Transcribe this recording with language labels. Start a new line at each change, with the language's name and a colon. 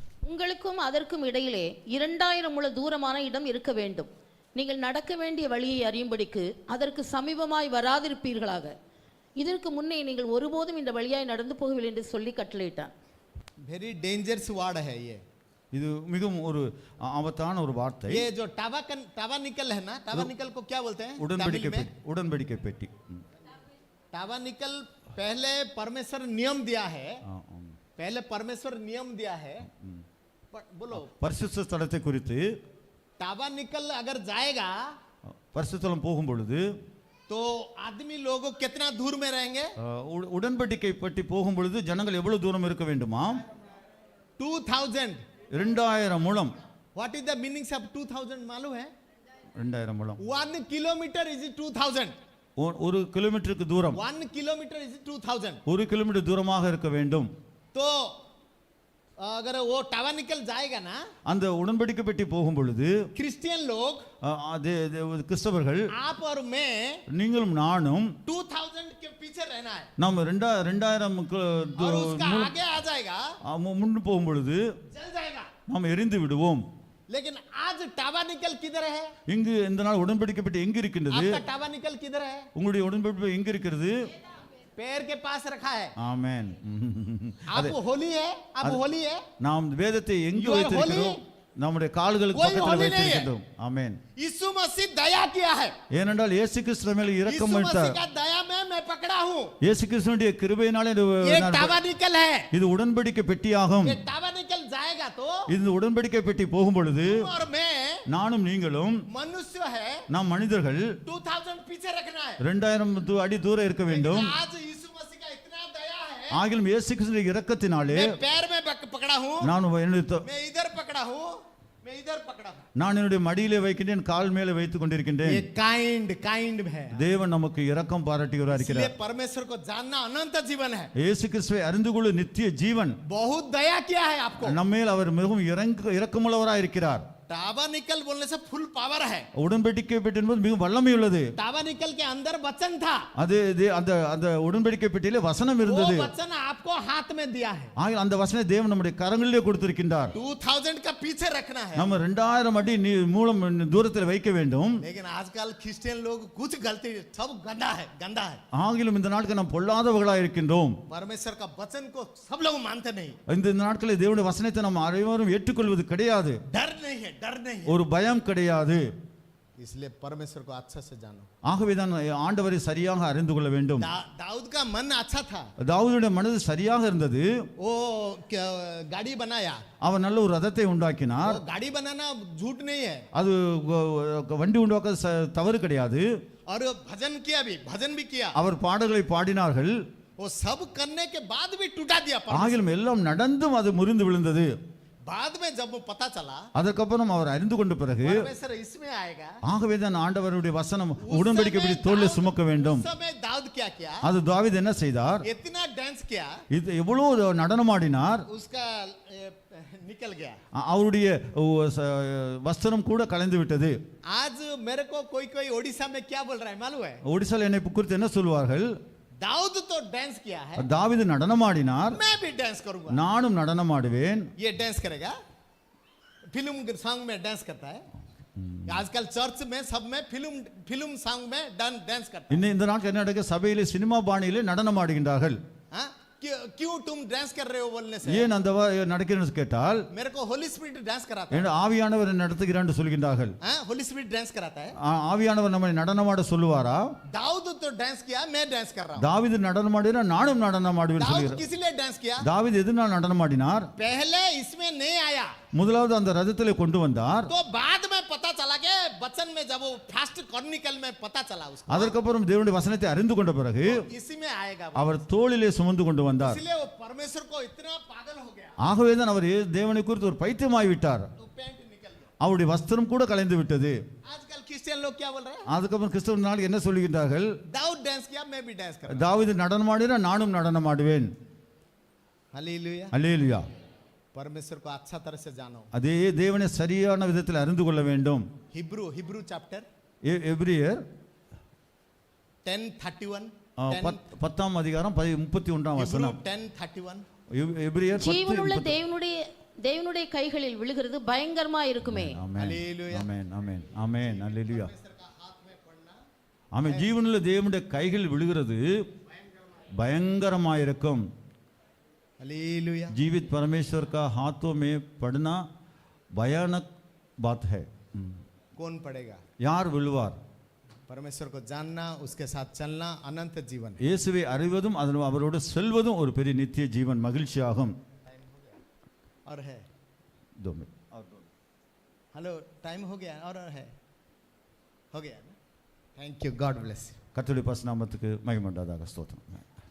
Tamil: உங்களுக்கும் அதற்கும் இடையிலே 2000 முழ தூரமான இடம் இருக்க வேண்டும். நீங்கள் நடக்க வேண்டிய வழியை அறியும்படிக்கு அதற்கு சமீபமாய் வராதிருப்பீர்களாக. இதற்கு முன்னே நீங்கள் ஒருபோதும் இந்த வழியாய் நடந்து போகவில்லை என்று சொல்லி கட்டளையிட்டான்.
English: very dangerous word
Hindi: है ये।
Tamil: இது மிகவும் ஒரு ஆபத்தான ஒரு வார்த்தை.
Hindi: ये जो टाबरनेकल है ना, टाबरनेकल को क्या बोलते हैं?
Tamil: உடன்படிக்கை பெட்டி.
Hindi: टाबरनेकल पहले परमेश्वर नियम दिया है, बोलो
Tamil: பரிசுத்த ஸ்தலத்தை குறித்து.
Hindi: टाबरनेकल अगर जाएगा
Tamil: பரிசுத்த ஸ்தலம் போகும் பொழுது
Hindi: तो आदमी लोगों कितना दूर में रहेंगे?
Tamil: உடன்படிக்கை பெட்டி போகும் பொழுது ஜனங்கள் எவ்வளவு தூரம் இருக்க வேண்டுமா? 2000 முழம்.
English: What is the meaning of 2000
Hindi: मालूम है?
Tamil: 2000 முழம்.
English: 1 kilometer is 2000.
Tamil: 1 கிலோமீட்டருக்கு தூரம்.
English: 1 kilometer is 2000.
Tamil: 1 கிலோமீட்டர் தூரமாக இருக்க வேண்டும்.
Hindi: तो अगर वो टाबरनेकल जाएगा ना,
Tamil: அந்த உடன்படிக்கை பெட்டி போகும் பொழுது
Hindi: क्रिश्चियन लोग,
Tamil: கிறிஸ்தவர்கள்,
Hindi: आप और मैं,
Tamil: நீங்களும் நானும்
Hindi: 2000 के पीछे रहना है।
Tamil: நாம் 2000
Hindi: और उसका आगे आ जाएगा,
Tamil: முன்னு போகும் பொழுது
Hindi: जल जाएगा।
Tamil: நாம் எரிந்து விடுவோம்.
Hindi: लेकिन आज टाबरनेकल किधर है?
Tamil: இங்கு இந்த நாள் உடன்படிக்கை பெட்டி எங்க இருக்கின்றது?
Hindi: आपका टाबरनेकल किधर है?
Tamil: உங்களுடைய உடன்படிக்கை எங்க இருக்கிறது?
Hindi: पैर के पास रखा है।
Tamil: ஆமென்.
Hindi: आप होली है, आप होली है।
Tamil: நாம் வேதத்தை எங்கு வைத்திருக்கிறோம்? நம்முடைய கால்களுக்கு பக்கத்தில் வைத்திருக்கிறோம். ஆமென்.
Hindi: यीशु मसीह दया किया है।
Tamil: ஏனென்றால் இயேசு கிறிஸ்து மேல் இரக்கம்
Hindi: यीशु
Tamil: வைத்தார்.
Hindi: मसीह का दया में मैं पकड़ा हूं।
Tamil: இயேசு கிறிஸ்துவினுடைய கிருபையினாலே
Hindi: ये टाबरनेकल है।
Tamil: இது உடன்படிக்கை பெட்டியாகும்.
Hindi: ये टाबरनेकल जाएगा तो
Tamil: இந்த உடன்படிக்கை பெட்டி போகும் பொழுது
Hindi: और मैं,
Tamil: நானும் நீங்களும்,
Hindi: मनुष्य है,
Tamil: நாம் மனிதர்கள்
Hindi: 2000 पीछे रखना है।
Tamil: 2000 அடி தூரம் இருக்க வேண்டும்.
Hindi: आज यीशु मसीह का इतना दया है,
Tamil: ஆகிலும் இயேசு கிறிஸ்துவின் இரக்கத்தினாலே
Hindi: मैं पैर में पकड़ा हूं,
Tamil: நான்
Hindi: मैं इधर पकड़ा हूं, मैं इधर पकड़ा हूं।
Tamil: நான் என்னுடைய மடியிலே வைக்கின்றேன், கால் மேலே வைத்துக் கொண்டிருக்கின்றேன்.
Hindi: ये काइंड है।
Tamil: தேவன் நமக்கு இரக்கம் பாராட்டுகிறார்.
Hindi: इसलिए परमेश्वर को जानना अनंत जीवन है।
Tamil: இயேசு கிறிஸ்துவை அறிந்து கொள்ள நித்திய ஜீவன்.
Hindi: बहुत दया किया है आपको।
Tamil: நம்மேல் அவர் மிகவும் இரக்கமுள்ளவராய் இருக்கிறார்.
Hindi: टाबरनिकल बोलने से फुल पावर है।
Tamil: உடன்படிக்கை பெட்டி என்பது மிக வல்லமை உள்ளது.
Hindi: टाबरनिकल के अंदर वचन था,
Tamil: அது அந்த அந்த உடன்படிக்கை பெட்டியிலே வசனம்
Hindi: वो
Tamil: இருந்தது.
Hindi: वचन आपको हाथ में दिया है।
Tamil: ஆக அந்த வசனத்தை தேவன் நம்முடைய கரங்களிலே கொடுத்திருக்கின்றார்.
Hindi: 2000 का पीछे रखना है,
Tamil: நம்ம 2000 அடி மூலம் தூரத்தில் வைக்க வேண்டும்.
Hindi: लेकिन आजकल क्रिश्चियन लोग कुछ गलती, सब गंदा है, गंदा है।
Tamil: ஆகிலும் இந்த நாட்கள் நாம் பொல்லாதவர்களாக இருக்கின்றோம்.
Hindi: परमेश्वर का वचन को सब लोग मानते नहीं,
Tamil: இந்த நாட்களில் தேவனுடைய வசனத்தை நாம் அனைவரும் ஏற்றுக்கொள்வது கிடையாது.
Hindi: डर नहीं है, डर नहीं है।
Tamil: ஒரு பயம் கிடையாது.
Hindi: इसलिए परमेश्वर को अच्छा से जानो।
Tamil: ஆகவே தான் ஆண்டவரை சரியாக அறிந்து கொள்ள வேண்டும்.
Hindi: दाऊद का मन अच्छा था,
Tamil: தாவீதுடைய மனது சரியாக இருந்தது.
Hindi: वो गाड़ी बनाया,
Tamil: அவன் நல்ல ஒரு ரதத்தை உண்டாக்கினார்.
Hindi: वो गाड़ी बनाना झूठ नहीं है,
Tamil: அது வண்டி உண்டாக்க தவறு கிடையாது.
Hindi: और भजन किया भी, भजन भी किया,
Tamil: அவர் பாடல்களை பாடினார்கள்.
Hindi: वो सब करने के बाद भी टूटा दिया परमेश्वर।
Tamil: ஆகிலும் எல்லாம் நடந்தும் அது முறிந்து விழுந்தது.
Hindi: बाद में जब वो पता चला
Tamil: அதற்கப்புறம் அவர் அறிந்து கொண்ட பிறகு
Hindi: परमेश्वर इसमें आएगा,
Tamil: ஆகவே தான் ஆண்டவருடைய வசனம் உடன்படிக்கை படி தோளில் சுமக்க வேண்டும்.
Hindi: उस समय दाऊद क्या किया,
Tamil: அது தாவீது என்ன செய்தார்?
Hindi: इतना डांस किया,
Tamil: இது எவ்வளவு நடனமாடினார்.
Hindi: उसका निकल गया।
Tamil: அவருடைய வஸ்திரம் கூட கலைந்து விட்டது.
Hindi: आज मेरे को कोई कोई ओडिशा में क्या बोल रहा है मालूम है,
Tamil: ஒடிசால என்னை குறித்து என்ன சொல்வார்கள்?
Hindi: दाऊद तो डांस किया है,
Tamil: தாவீது நடனமாடினார்,
Hindi: मैं भी डांस करूंगा।
Tamil: நானும் நடனமாடுவேன்.
Hindi: ये डांस करेगा, फिल्म सॉन्ग में डांस करता है। आजकल चर्च में सब में फिल्म सॉन्ग में डांस करता है।
Tamil: இன்னும் இந்த நாட்கள் என்ன நடக்க, சபையிலே சினிமா பாணியிலே நடனமாடுகின்றார்கள்.
Hindi: हाँ? क्यों तुम डांस कर रहे हो बोलने से,
Tamil: ஏன் அந்த நடக்கிறது கேட்டால்,
Hindi: मेरे को होली स्पिरिट डांस कराता है।
Tamil: என்று ஆவியானவர் நடத்துகிறார் என்று சொல்கின்றார்கள்.
Hindi: हाँ, होली स्पिरिट डांस कराता है।
Tamil: ஆவியானவர் நம்மை நடனமாட சொல்லுவாரா?
Hindi: दाऊद तो डांस किया, मैं डांस कर रहा हूँ।
Tamil: தாவீது நடனமாடினா நானும் நடனமாடுவேன்
Hindi: दाऊद
Tamil: சொல்கிறார்.
Hindi: किस लिए डांस किया,
Tamil: தாவீது எதனால் நடனமாடினார்?
Hindi: पहले इसमें नहीं आया,
Tamil: முதலாவது அந்த ரதத்திலே கொண்டு வந்தார்.
Hindi: तो बाद में पता चला कि वचन में जब वो फास्ट क्रॉनिकल में पता चला उसको,
Tamil: அதற்கப்புறம் தேவனுடைய வசனத்தை அறிந்து கொண்ட பிறகு
Hindi: इसी में आएगा।
Tamil: அவர் தோளிலே சுமந்து கொண்டு வந்தார்.
Hindi: इसलिए वो परमेश्वर को इतना पागल हो गया,
Tamil: ஆகவே தான் அவர் தேவனை குறித்து ஒரு பைத்தியமாய் விட்டார்.
Hindi: तो पैंट निकल गया।
Tamil: அவருடைய வஸ்திரம் கூட கலைந்து விட்டது.
Hindi: आजकल क्रिश्चियन लोग क्या बोल रहे हैं,
Tamil: அதுக்கப்புறம் கிறிஸ்தவ நாள் என்ன சொல்லுகின்றார்கள்?
Hindi: दाऊद डांस किया, मैं भी डांस कर रहा
Tamil: தாவீது நடனமாடினா நானும் நடனமாடுவேன்.
Hindi: हूं। हालेलुया।
Tamil: அல்லேலூயா.
Hindi: परमेश्वर को अच्छा तरह से जानो।
Tamil: அதே தேவனை சரியான விதத்தில் அறிந்து கொள்ள வேண்டும்.
Hindi: हिब्रू चैप्टर
Tamil: எபிரியர்
Hindi: 10:31,
Tamil: 10ஆம் அதிகாரம் 31ஆம் வசனம். 10:31, எபிரியர் 10. ஜீவனுள்ள தேவனுடைய கைகளில் விழுகிறது பயங்கரமா இருக்குமே. ஆமென்.
Hindi: हालेलुया।
Tamil: ஆமென். ஆமென். ஆமென். அல்லேலூயா. ஆமென். ஜீவனுள்ள தேவனுடைய கைகளில் விழுகிறது பயங்கரமாயிருக்கும்.
Hindi: हालेलुया। जीवित परमेश्वर का हाथों में पड़ना भयानक बात है. कौन पड़ेगा,
Tamil: यार विழுவார்?
Hindi: परमेश्वर को जानना, उसके साथ चलना अनंत जीवन।
Tamil: இயேசுவை அறிவதும் அவரோடு செல்வதும் ஒரு பெரிய நித்திய ஜீவன் மகிழ்ச்சியாகும்.
Hindi: और है, 2 मिनट. हेलो, टाइम हो गया और है, हो गया ना?
English: Thank you, god bless you.
Tamil: கர்த்தருடைய பரிசுத்த நாமத்துக்கு மகிமை உண்டாதாக. ஸ்தோத்திரம்.